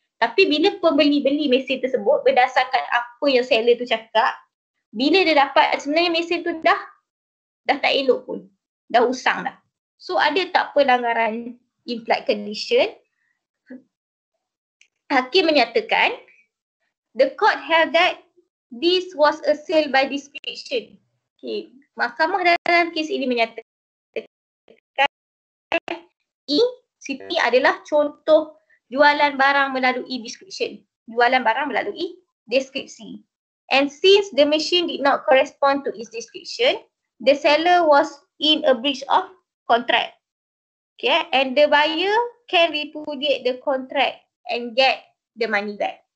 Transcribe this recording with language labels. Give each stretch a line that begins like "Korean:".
Malay: Tapi bila pembeli beli mesin tersebut berdasarkan apa yang seller tu cakap, bila dia dapat sebenarnya mesin tu dah tak elok pun, dah usang dah. So ada tak pelanggaran implied condition? Hakim menyatakan
English: the court held that this was a sale by description. Okay.
Malay: Mahkamah dalam kes ini menyatakan ini adalah contoh jualan barang melalui description. Jualan barang melalui deskripsi.
English: And since the machine did not correspond to its description, the seller was in a breach of contract. Okay. And the buyer can repudiate the contract and get the money back.